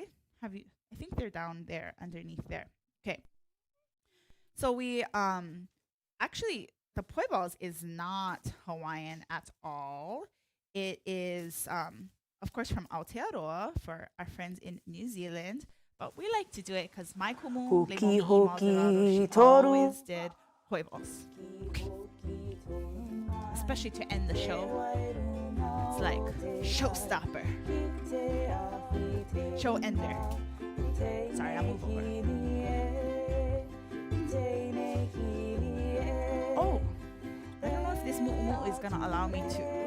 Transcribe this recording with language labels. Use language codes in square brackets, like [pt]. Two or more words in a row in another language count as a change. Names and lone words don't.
[en] I think they're down there underneath there. Okay. So we actually, the Poi Balls is not Hawaiian at all. It is of course from Aotearoa for our friends in New Zealand, but we like to do it because my kumu, [mi] Hoki, hoki, [en] she [mi] toru. [en] always did Poi Balls. Okay. Especially to end the show. It's like showstopper. Show ender. Sorry, I'll move over. Oh, I don't know if this mu'umu is gonna allow me to.